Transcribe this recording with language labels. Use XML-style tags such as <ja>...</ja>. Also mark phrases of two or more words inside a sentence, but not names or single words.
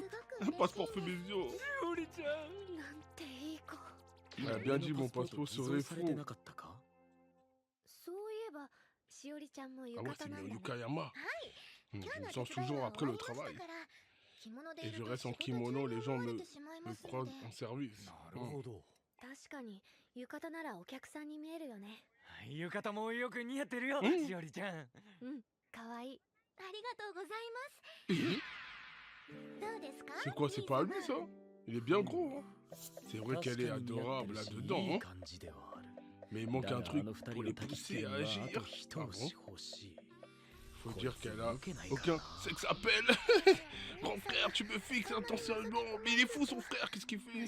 <fr>Un passeport fait maison. Elle a bien dit mon passeport serait faux. Ah ouais, c'est Yukayama. Je me sens toujours après le travail. Et je reste en kimono, les gens me croisent en service.</fr> <ja>確かに浴衣ならお客さんに見えるよね。浴衣もよく似合ってるよ、しおりちゃん。うん、かわいい。ありがとうございます。</ja> <fr>Et</fr> <ja>どうですか？</ja> <fr>c'est quoi, c'est pas lui ça? Il est bien gros, hein. C'est vrai qu'elle est adorable là-dedans, hein. Mais il manque un truc pour les pousser à agir. Ah bon? Faut dire qu'elle a aucun sexe appel. Grand frère, tu me fixes intentionnellement. Mais il est fou son frère, qu'est-ce qu'il fait?</fr>